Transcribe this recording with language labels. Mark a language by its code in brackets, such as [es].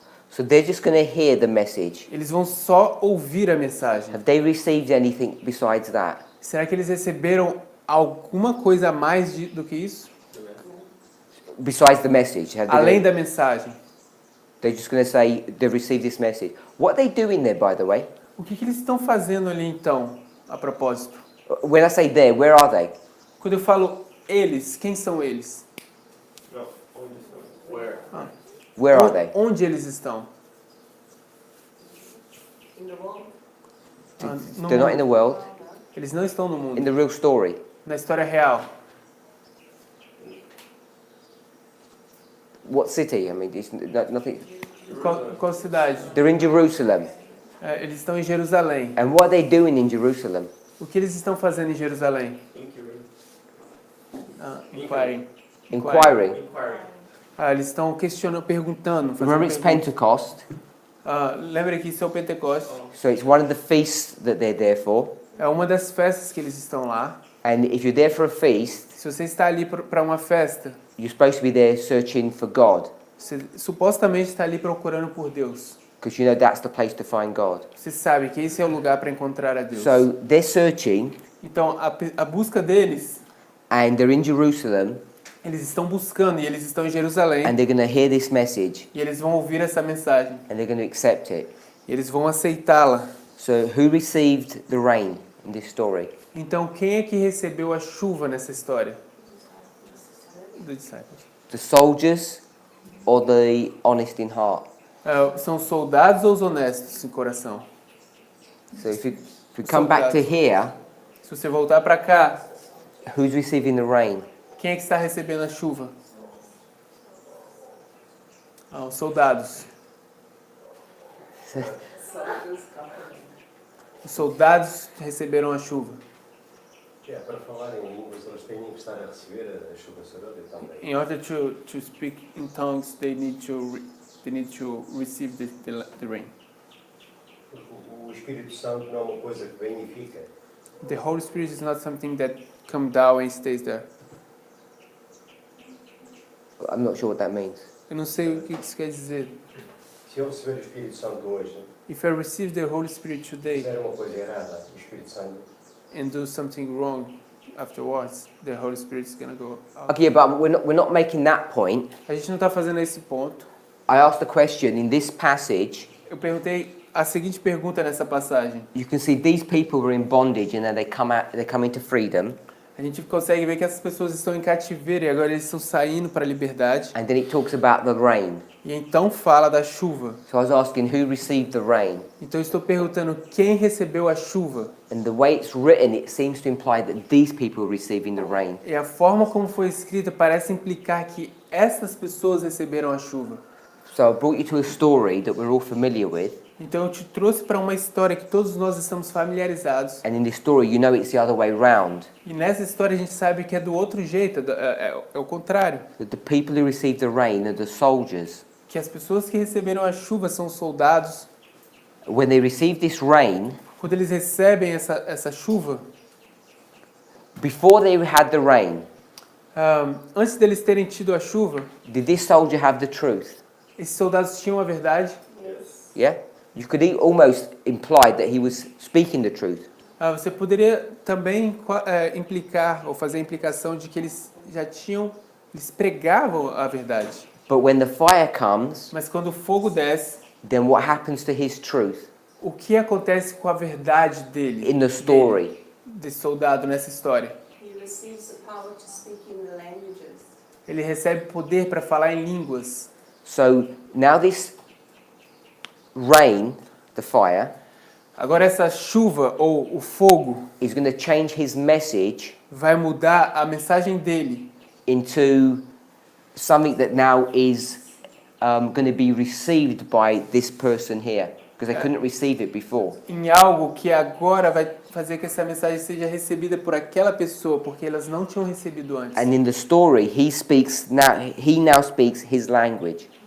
[en] So they're just going to hear the message. [pt] Eles vão só ouvir a mensagem. [en] Have they received anything besides that? [pt] Será que eles receberam alguma coisa a mais do que isso? [en] Besides the message? [pt] Além da mensagem. [en] They're just going to say they've received this message. What are they doing there, by the way? [pt] O que eles estão fazendo ali então, a propósito? [en] When I say there, where are they? [pt] Quando eu falo eles, quem são eles? [en] No, where? Where are they? [pt] Onde eles estão? [en] No They're not in the world. [pt] Eles não estão no [en] In [pt] mundo. [en] the real story. [pt] Na história real. [en] What city? I mean, it's nothing. [pt] Qual cidade? [en] They're in Jerusalem. [pt] Eles estão em Jerusalém. [en] And what are they doing in Jerusalem? [pt] O que eles estão fazendo em Jerusalém? [en] Inquiring. Inquiring. [pt] Eles estão questionando, perguntando. [en] Remember, it's Pentecost, [pt] Lembra que isso é o Pentecostes. [en] so it's one of the feasts that they're there for. [pt] É uma das festas que eles estão lá. [en] And if you're there for a feast, [pt] Se você está ali para uma festa, [en] you're supposed to be there searching for God, [pt] você supostamente está ali procurando por Deus. [en] because you know that's the place to find God. [pt] Você sabe que esse é o lugar para encontrar a Deus. [en] So they're searching, [pt] Então, a busca deles, [en] and they're in Jerusalem, [pt] eles estão buscando e eles estão em Jerusalém. [en] and they're going to hear this message, [pt] E eles vão ouvir essa mensagem. [en] and they're going to accept it. [pt] E eles vão aceitá-la. [en] So who received the rain in this story? [pt] Então, quem é que recebeu a chuva nessa história? Dos discípulos. [en] The soldiers or the honest in heart? [pt] São os soldados ou os honestos em coração? [en] So if we come back to here, [pt] Se você voltar para cá, [en] who's receiving the rain? [pt] quem é que está recebendo a chuva? Os soldados. Os soldados receberam a chuva. Para falar em línguas, eles têm que estar a receber a chuva sagrada também. [en] In order to speak in tongues, they need to receive the rain. [pt] O Espírito Santo não é uma coisa que vem e fica. [en] The Holy Spirit is not something that comes down and stays there. I'm not sure what that means. [pt] Eu não sei o que isso quer dizer. Se eu receber o Espírito Santo hoje, [en] If I receive the Holy Spirit today [pt] fizer uma coisa errada, o Espírito Santo [en] and do something wrong afterwards, the Holy Spirit is going to go out. Okay, but we're not making that point. [pt] A gente não está fazendo esse ponto. [en] I asked the question in this passage. [pt] Eu perguntei a seguinte pergunta nessa passagem. [en] You can see these people were in bondage and then they come into freedom. [pt] A gente consegue ver que essas pessoas estão em cativeiro e agora eles estão saindo para a liberdade. [en] And then it talks about the rain. [pt] E então fala da chuva. [en] So I was asking who received the rain. [pt] Então eu estou perguntando quem recebeu a chuva. [en] And the way it's written, it seems to imply that these people are receiving the rain. [pt] E a forma como foi escrita parece implicar que essas pessoas receberam a chuva. [en] So I brought you to a story that we're all familiar with. [pt] Então eu te trouxe para uma história que todos nós estamos familiarizados. [en] And in this story, you know it's the other way round. [pt] E nessa história a gente sabe que é do outro jeito, é o contrário. [en] That the people who received the rain are the soldiers. [pt] Que as pessoas que receberam a chuva são os soldados. [en] When they received this rain, [pt] Quando eles recebem essa chuva, [en] before they had the rain, [pt] antes deles terem tido a chuva, [en] did this soldier have the truth? [pt] esses soldados tinham a verdade. [en] Yeah? You could almost imply that he was speaking the truth. [pt] Você poderia também implicar ou fazer a implicação de que eles eles pregavam a verdade. [en] But when the fire comes, [pt] Mas quando o fogo desce, [en] then what happens to his truth [pt] o que acontece com a verdade dele? [en] in the story? [pt] Desse soldado nessa história. [en] He receives the power to speak in the languages. [pt] Ele recebe poder para falar em línguas. [en] So now this rain, the fire, [pt] Agora essa chuva ou o fogo [en] is going to change his message [pt] vai mudar a mensagem dele [en] into something that now is going to be received by this person here, because they couldn't receive it before. [pt] em algo que agora vai fazer que essa mensagem seja recebida por aquela pessoa, porque elas não tinham recebido antes. [en] And in the story, he now speaks his language.